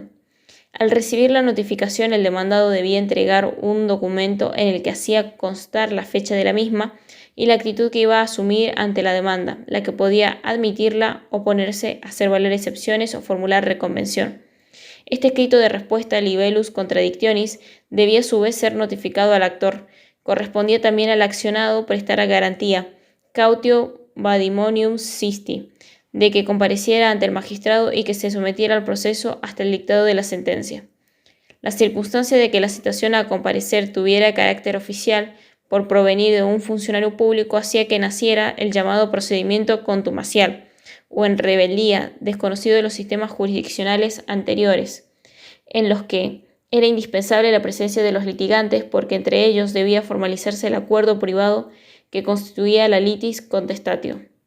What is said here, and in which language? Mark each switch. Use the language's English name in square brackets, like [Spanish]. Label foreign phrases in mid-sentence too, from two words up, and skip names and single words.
[Spanish] Al recibir la notificación, el demandado debía entregar un documento en el que hacía constar la fecha de la misma y la actitud que iba a asumir ante la demanda, la que podía admitirla, oponerse, hacer valer excepciones o formular reconvención. Este escrito de respuesta, [Latin] libellus contradictionis, [Spanish] debía a su vez ser notificado al actor. Correspondía también al accionado prestar garantía, [Latin] cautio vadimonium sisti, [Spanish] de que compareciera ante el magistrado y que se sometiera al proceso hasta el dictado de la sentencia. La circunstancia de que la citación a comparecer tuviera carácter oficial por provenir de un funcionario público hacía que naciera el llamado procedimiento contumacial, o en rebeldía, desconocido de los sistemas jurisdiccionales anteriores, en los que era indispensable la presencia de los litigantes porque entre ellos debía formalizarse el acuerdo privado que constituía la [Latin] litis contestatio.